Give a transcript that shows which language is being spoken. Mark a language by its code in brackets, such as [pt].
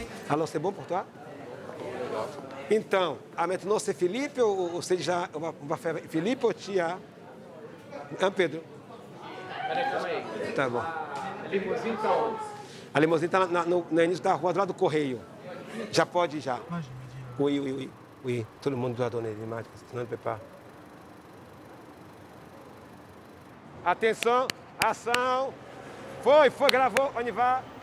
[fr] Alors, c'est bon pour toi? [pt] Então, [fr] maintenant c'est Philippe ou c'est déjà, on va faire Philippe ou Tia? Pedro? [pt] Tá bom. A limusine está onde? A limusine está no início da rua, do lado do Correio. Já pode ir, já. [fr] Oui. Tout le monde doit donner des images, parce que sinon on ne peut pas. [pt] Atenção, ação. Foi, gravou, [fr] on y va.